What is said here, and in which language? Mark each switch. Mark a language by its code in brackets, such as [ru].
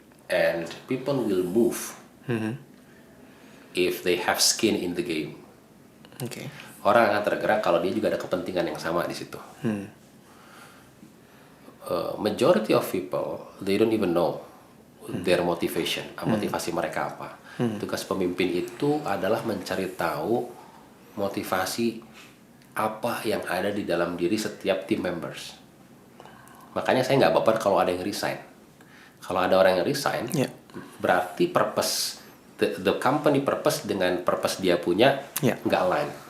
[en] And people will move if they have skin in the game. Okay. [id] Orang akan tergerak kalau dia juga ada kepentingan yang sama di situ. [en] Majority of people, they don't even know their motivation, [id] motivasi mereka apa. Tugas pemimpin itu adalah mencari tahu motivasi apa yang ada di dalam diri setiap team members. Makanya saya nggak baper kalau ada yang resign. Kalau ada orang yang resign, berarti purpose, [en] the company purpose [id] dengan purpose dia punya nggak align.